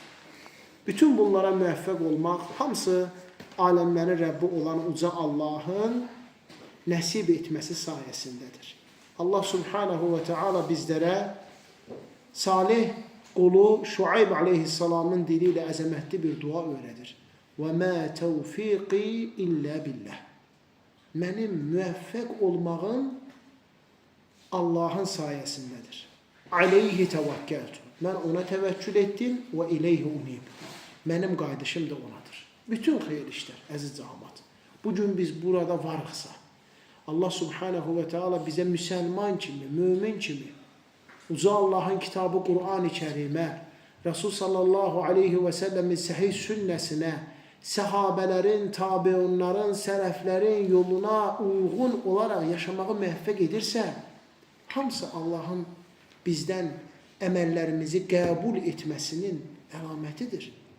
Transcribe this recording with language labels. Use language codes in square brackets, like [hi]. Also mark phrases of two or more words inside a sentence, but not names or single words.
[az] Bütün bunlara müvəffəq olmaq, hamısı aləmlərin Rəbbi olan uca Allahın nəsib etməsi sayəsindədir. Allah [ar] سبحانه وتعالى [az] bizlərə Salih qulu Şuayb aleyhissalamın dili ilə əzəmətli bir dua öyrədir. [ar] وَمَا تَوْفِيقِي إِلَّا بِاللَّهِ. [az] Mənim müvəffəq olmağım Allahın sayəsindədir. [ar] عَلَيْهِ تَوَكَّلْتُ. [az] Mən ona təvəkkül etdim və [ar] إليه أنيب. [az] Mənim qayıdışım da onadır. Bütün xeyir işlər, əziz cəmaət. Bugün biz burada varıqsa, Allah [ar] سبحانه وتعالى [az] bizə müsəlman kimi, mümin kimi, uca Allahın kitabı Qur'an-ı Kərimə, Rasul [ar] صلى الله عليه وسلم [az] səhih sünnəsinə, səhabələrin, tabiunların, sələflərin yoluna uyğun olaraq yaşamağı müvəffəq edirsə, hamısı Allahın bizdən əməllərimizi qəbul etməsinin əlamətidir.